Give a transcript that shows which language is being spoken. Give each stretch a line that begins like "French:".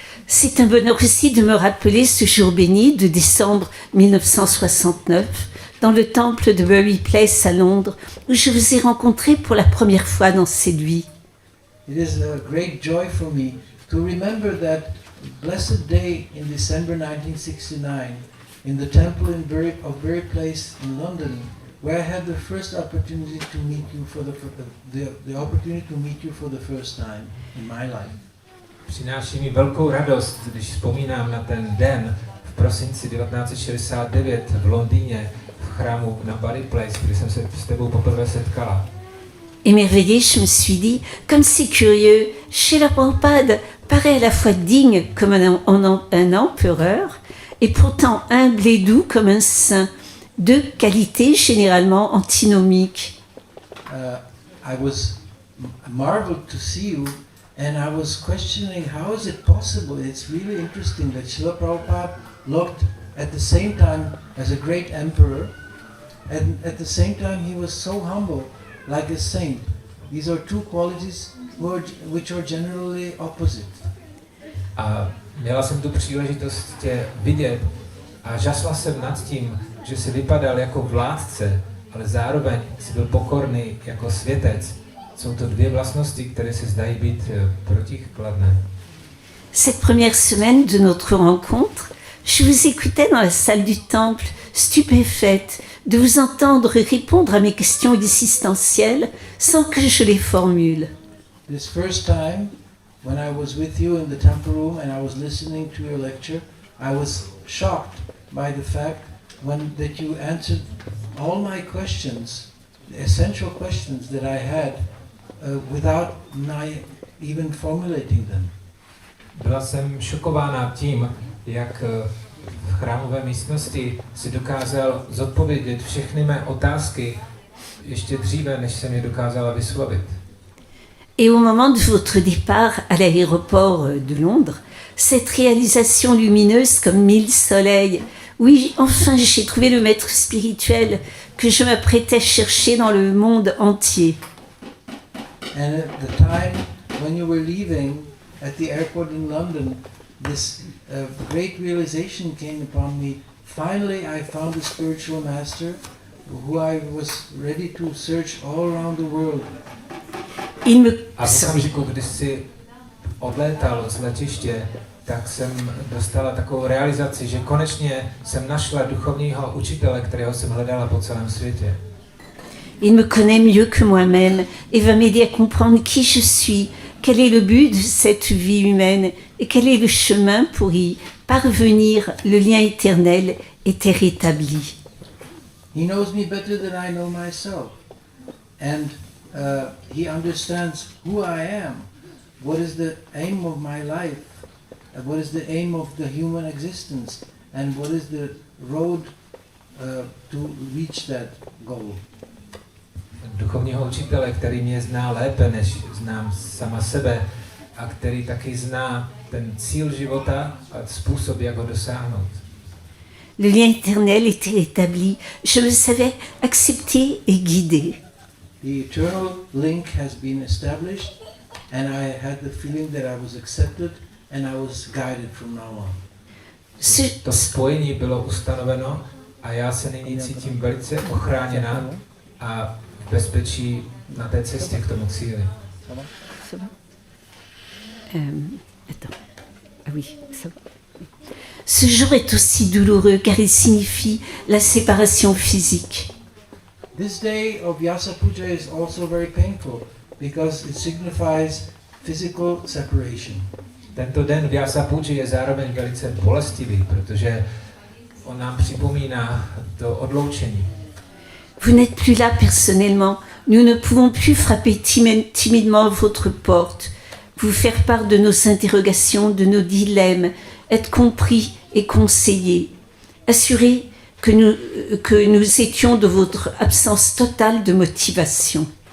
French: C'est un bonheur aussi de me rappeler ce jour béni de décembre 1969 dans le temple de Bury Place à Londres où je vous ai rencontré pour la première fois dans cette vie.
English: It is a great joy for me to remember that blessed day in December 1969 in the temple of Bury Place in London, where I had the first opportunity to meet you for the opportunity to meet you for the first time in my life.
Czech: Přináší mi velkou radost, když vzpomínám na ten den v prosinci 1969 v Londýně v chrámu na Bury Place, kdy jsem se s tebou poprvé setkala.
French: Émerveillée, je me suis dit, comme c'est curieux, Srila Prabhupada paraît à la fois digne comme un empereur et pourtant humble et doux comme un saint, deux qualités généralement antinomiques.
English: I was marveled to see you, and I was questioning how is it possible. It's really interesting that Srila Prabhupada looked at the same time as a great emperor, and at the same time he was so humble, like a saint. These are two qualities which are generally opposite.
Czech: A měla jsem tu příležitost tě vidět a žasla jsem nad tím, že jsi vypadal jako vládce, ale zároveň jsi byl pokorný jako světec. Jsou to dvě vlastnosti, které se zdají být protikladné.
French: Cette première semaine de notre rencontre, je vous écoutais dans la salle du temple, stupéfaite de vous entendre répondre à mes questions existentielles sans que je les formule.
English: This first time, when I was with you in the temple room and I was listening to your lecture, I was shocked by the fact that you answered all my questions, the essential questions that I had, without even formulating them.
Czech: Byla jsem šokována tím, jak v chrámové místnosti si dokázal zodpovědět všechny mé otázky ještě dříve, než jsem je dokázala vyslovit.
French: Et au moment de votre départ à l'aéroport de Londres, cette réalisation lumineuse comme mille soleils, oui, enfin j'ai trouvé le maître spirituel que je m'apprêtais chercher dans le monde entier.
English: And at the time when you were leaving at the airport in London, this great realization came upon me. Finally, I found a spiritual master who I was ready to search all around the world.
Czech: A v okamžiku, kdy jsi odlétal z letiště, tak jsem dostala takovou realizaci, že konečně jsem našla duchovního učitele, kterého jsem hledala po celém světě.
French: Il me connaît mieux que moi-même et va m'aider à comprendre qui je suis, quel est le but de cette vie humaine et quel est le chemin pour y parvenir. Le lien éternel était rétabli.
English: He knows me better than I know myself. And he understands who I am, what is the aim of my life, what is the aim of the human existence, and what is the road to reach that goal.
Czech: Duchovního učitele, který mě zná lépe, než znám sama sebe, a který taky zná ten cíl života a způsob, jak ho dosáhnout.
French: Le lien éternel était établi. Je me savais accepté et guidé.
English: The eternal link has been established, and I had the feeling that I was accepted and I was guided from now on.
Czech: To spojení bylo ustanoveno a já se nyní cítím velice ochráněná a v bezpečí na té cestě k tomu cíli.
French: Attends. Ah oui, ça va. Ce jour est aussi douloureux car il signifie la séparation physique.
English: This day of Vyasa Puja is also very painful because it signifies physical separation.
Czech: Tento den Vyasa Puji je zároveň velice bolestivý, protože on nám připomíná to odloučení.
French: Vous n'êtes plus là personnellement. Nous ne pouvons plus frapper timidement à votre porte, vous faire part de nos interrogations, de nos dilemmes, être compris et conseillé. Assurer que nous étions de votre absence totale de motivation.